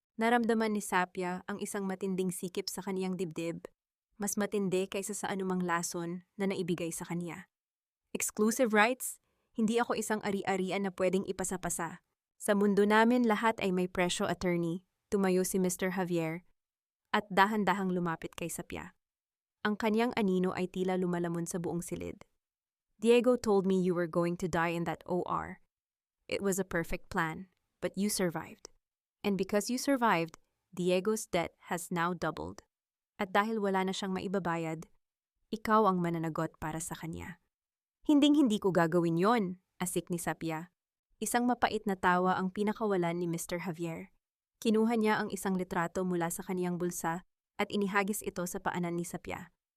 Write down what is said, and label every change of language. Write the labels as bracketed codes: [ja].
[tl] Naramdaman ni Sapya ang isang matinding sikip sa kaniyang dibdib, mas matindi kaysa sa anumang lason na naibigay sa kaniya. [en] Exclusive rights? [tl] Hindi ako isang ari-arian na pwedeng ipasapasa. Sa mundo namin lahat ay may presyo attorney, tumayo si Mr. Javier, at dahan-dahang lumapit kay Sapya. Ang kaniyang anino ay tila lumalamon sa buong silid. [en] Diego told me you were going to die in that OR. It was a perfect plan, but you survived. And because you survived, Diego's debt has now doubled. [tl] At dahil wala na siyang maibabayad, ikaw ang mananagot para sa kanya. Hinding-hindi ko gagawin yon, asik ni Sapya. Isang mapait na tawa ang pinakawalan ni Mr. Javier. Kinuha niya ang isang litrato mula sa kaniyang bulsa at inihagis ito sa paanan ni Sapya.